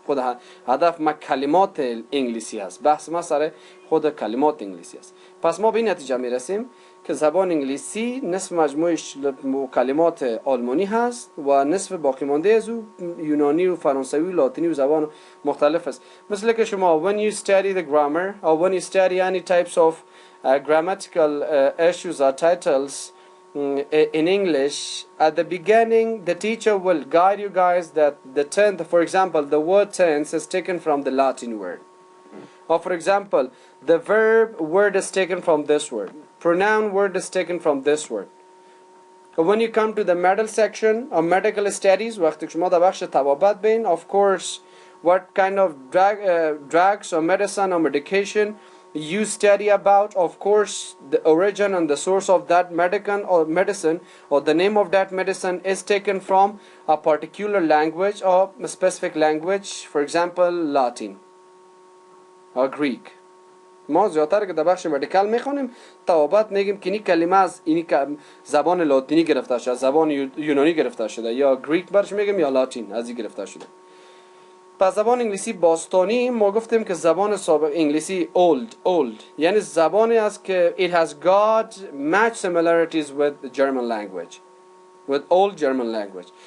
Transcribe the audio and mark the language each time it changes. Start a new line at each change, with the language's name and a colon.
Persian: خود هدف ما کلمات انگلیسی است، بحث ما سر خود کلمات انگلیسی است. پس ما به این نتیجه میرسیم که زبان انگلیسی نصف مجموعش کلمات آلمانی هست و نصف باقی مانده از او یونانی و فرانسوی و لاتینی و زبان مختلف است. مثل که شما
English: when you study the grammar or when you study any types of grammatical issues or titles in English, at the beginning the teacher will guide you guys that the tense, for example, the word tense is taken from the Latin word. Or for example, the verb word is taken from this word. Pronoun word is taken from this word. When you come to the medical section or medical studies,
Persian: وقتی شما در بخش طبابت بین,
English: of course, what kind of drugs or medicine or medication you study about, of course, the origin and the source of that medicine or the name of that medicine is taken from a particular language or a specific language, for example, Latin or Greek.
Persian: ما زیادتر که در بخش مدیکال میخونیم طبابت میگیم که این کلمه از این زبان لاتینی گرفته شده، زبان یونانی گرفته شده، یا گریک برش میگیم یا لاتین از این گرفته شده. پس زبان انگلیسی باستانی ما گفتیم که زبان سابق انگلیسی old یعنی زبانی است که
English: it has got much similarities with the German language, with old German language.